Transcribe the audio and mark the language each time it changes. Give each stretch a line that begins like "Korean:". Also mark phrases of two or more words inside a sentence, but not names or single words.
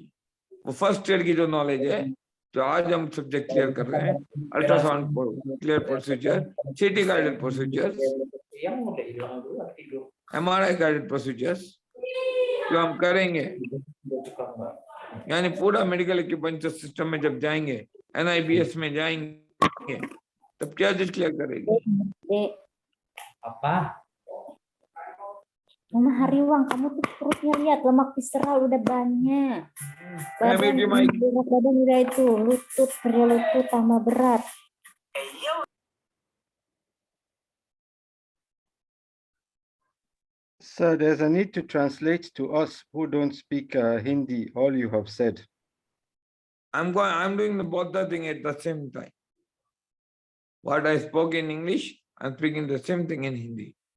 Hindi: वो
English: first year
Hindi: की जो नॉलेज है, जो आज हम
English: subject clear
Hindi: कर रहे हैं,
English: ultrasound clear procedure, CT guided procedure, MRI guided procedures
Hindi: जो हम करेंगे, यानी पूरा
English: medical equipment system
Hindi: में जब जाएंगे, एनआईबीएस में जाएंगे, तब क्या चीज क्लियर करेगी.
Indonesian: Mama Hariwang, kamu tuh perutnya lihat lemak visceral udah banyak. Badan udah itu lutut, perih lutut tambah berat.
English: So there's a need to translate to us who don't speak Hindi all you have said. I'm doing both the thing at the same time. What I spoke in English, I'm speaking the same thing in Hindi.